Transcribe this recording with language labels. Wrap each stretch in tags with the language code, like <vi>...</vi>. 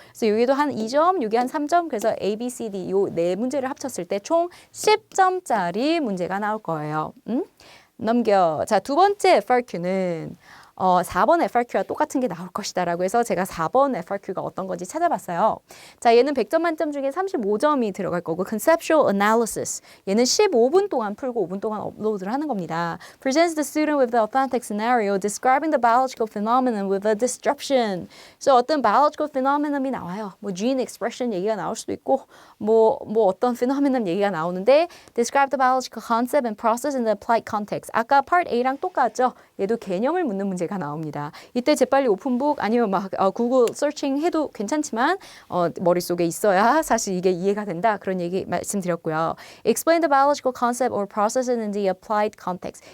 <ko>그래서 여기도 한 2점, 여기 한 3점, 그래서 A, B, C, D 요 네 문제를 합쳤을 때 총 10점짜리 문제가 나올 거예요. 넘겨. 자, 두 번째 FRQ는 4번 FRQ와 똑같은 게 나올 것이다라고 해서 제가 4번 FRQ가 어떤 건지 찾아봤어요. 자, 얘는 100점 만점 중에 35점이 들어갈 거고 conceptual analysis. 얘는 15분 동안 풀고 5분 동안 업로드를 하는 겁니다.</ko> <en>presents the student with the authentic scenario describing the biological phenomenon with a description.</en> <ko>그래서 어떤 biological phenomenon이 나와요. 뭐 gene expression 얘기가 나올 수도 있고 뭐 어떤 phenomenon 얘기가 나오는데</ko> <en>describe the biological concept and process in the applied context.</en> <ko>아까 part A랑 똑같죠? 얘도 개념을 묻는 문제가 나옵니다. 이때 재빨리 오픈북 아니면 막 구글 서칭 해도 괜찮지만 머릿속에 있어야 사실 이게 이해가 된다. 그런 얘기 말씀드렸고요.</ko> <en>Explain the biological concept or process in the applied context.</en>